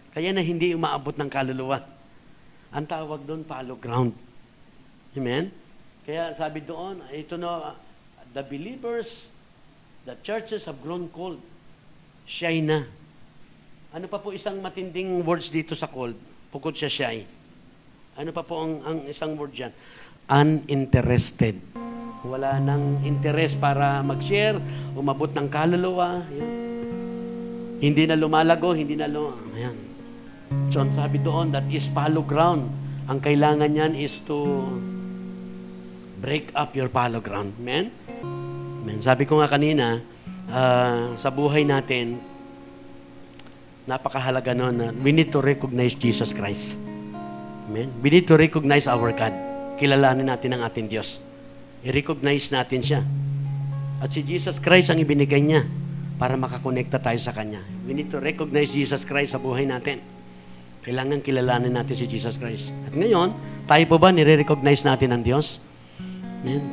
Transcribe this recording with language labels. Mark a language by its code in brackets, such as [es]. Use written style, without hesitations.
[tl] Kaya na hindi umaabot ng kaluluwa. Ang tawag doon, follow ground. Amen? Kaya sabi doon, ito na, [en] the believers, the churches have grown cold. [tl] Shy na. Ano pa po isang matinding words dito sa cold? Bukod siya shy. Ano pa po ang isang word dyan? Uninterested. Wala nang interest para mag-share, umabot ng kaluluwa. Yun. Hindi na lumalago, hindi na ayan. [en] So, sabi doon, that is follow ground. [tl] Ang kailangan niyan [en] is to break up your follow ground. [tl] Amen? Amen. Sabi ko nga kanina, sa buhay natin, napakahalaga nun na [en] we need to recognize Jesus Christ. [tl] Amen? [en] We need to recognize our God. [tl] Kilalanin natin ang ating Diyos. I-recognize natin siya. At si Jesus Christ ang ibinigay niya para makakonekta tayo sa Kanya. [en] We need to recognize Jesus Christ [tl] sa buhay natin. Kailangan kilalanin natin si Jesus Christ. At ngayon, tayo po ba nire-recognize natin ang Diyos? Amen?